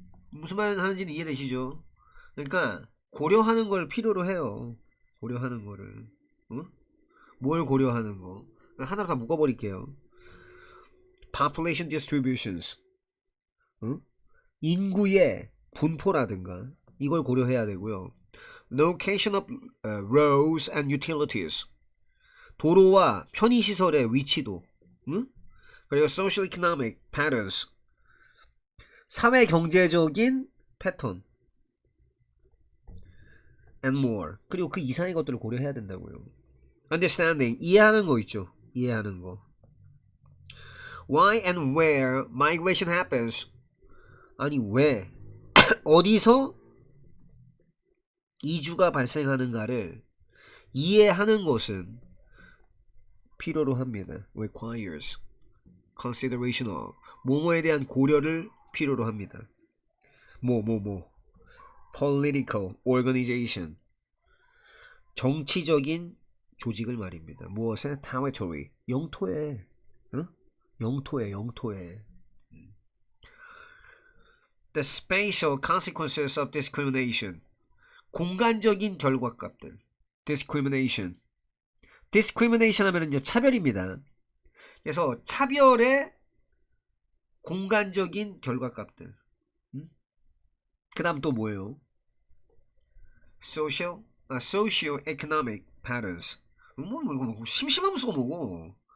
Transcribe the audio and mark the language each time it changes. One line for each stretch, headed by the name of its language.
Korean: 무슨 말 하는지는 이해되시죠? 그러니까 고려하는 걸 필요로 해요. 고려하는 거를. 어? 뭘 고려하는 거. 하나로 다 묶어버릴게요.
English: population distributions.
Korean: 어? 인구의 분포라든가 이걸 고려해야 되고요.
English: location of roads and utilities.
Korean: 도로와 편의시설의 위치도. 응? 그리고
English: social economic patterns.
Korean: 사회 경제적인 패턴.
English: and more.
Korean: 그리고 그 이상의 것들을 고려해야 된다고요.
English: understanding.
Korean: 이해하는 거 있죠. 이해하는 거.
English: why and where migration happens.
Korean: 아니 왜 어디서 이주가 발생하는가를 이해하는 것은 필요로 합니다.
English: requires consideration of
Korean: 뭐뭐에 대한 고려를 필요로 합니다.
English: political organization
Korean: 정치적인 조직을 말입니다. 무엇에? territory 영토에 어? 영토에
English: the spatial consequences of discrimination
Korean: 공간적인 결과값들
English: discrimination
Korean: 하면은요 차별입니다. 그래서 차별의 공간적인 결과값들. 그 다음 또 뭐예요?
English: socio-economic patterns.
Korean: 뭐 심심하면서 뭐고?